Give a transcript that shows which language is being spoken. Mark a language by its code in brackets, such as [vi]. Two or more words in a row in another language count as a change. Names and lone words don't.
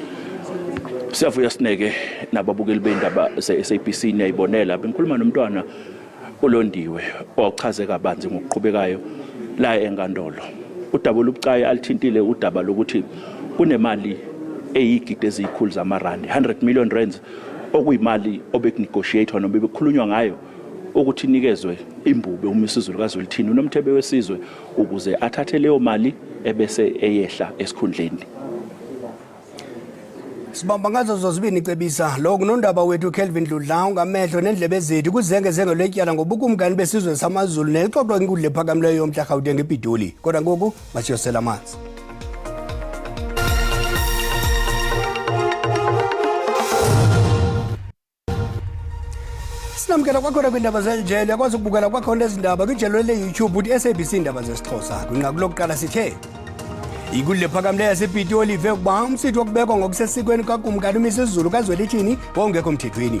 [zu] siyavuya sineke nababukeli beindaba ze-SABC niyayibonela bengikhuluma nomntwana olondiwe ochaze kabanzi ngokuqhubekayo la enkantolo udaba olubucayi alithintile udaba lokuthi kunemali eyigidi ezikhulu zamarandi [en] 100 million rands [zu] okuyimali obekunegotiate noma bekukhulunywa ngayo ukuthi nikezwe imbube uMisuzulu kaZwelithini unomthebe wesizwe ukuze athathe leyo mali ebese eyehla esikhundleni [xh] Sibamba ngazo zozibini icebisa lo kunondaba wethu Kelvin Dludla ungamehlo nendlebe zethu kuzengezenge letyala ngobukumkani besizwe samaZulu nelixoxwa inkundla ephakamileyo yomhla Gauteng ePitoli kodwa ngoku masiyosela amanzi Sinamkela kwakhona kwindaba zeljelo yakwazi ukubukela kwakhona ezindaba kwijelo le-YouTube uthi SABC indaba zesiXhosa kwinqaku lokuqala sithe Inkundla ephakamileyo yasePitoli ive ukuba umsitho wokubekwa ngokusesikweni kakumkani uMisuzulu kaZwelithini wawungekho mthethweni.